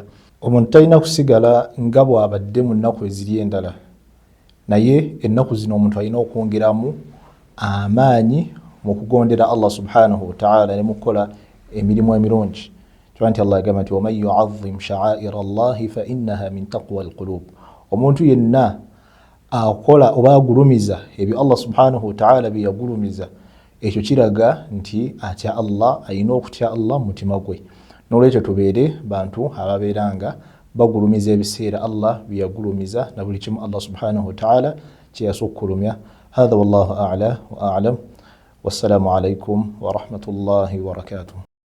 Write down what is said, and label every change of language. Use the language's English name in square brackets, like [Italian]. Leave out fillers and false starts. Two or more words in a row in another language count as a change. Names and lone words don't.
[Ganda] Omuntu talina kusigala nga bw'abadde mu nnaku eziri endala, naye ennaku zino omuntu alina okwongeramu amaanyi mu kugondera [Arabic] الله سبحانه وتعالى [Ganda] ne mukola emirimu emirungi. Kyaba nti Allah agamba nti [Arabic] ومن يعظم شعائر الله فإنها من تقوى القلوب. [Ganda] Omuntu yenna akola oba agulumiza ebyo [Arabic] الله سبحانه وتعالى [Ganda] bye yagulumiza, ekyo kiraga nti atya Allah, alina okutya Allah mu mutima gwe. N'olwekyo tubeere bantu ababeera nga bagulumiza ebiseera Allah bye yagulumiza na buli kimu [Arabic] الله سبحانه وتعالى [Ganda] kye yasukkulumya. [Arabic] هذا والله أعلى وأعلم والسلام عليكم ورحمة الله وبركاته.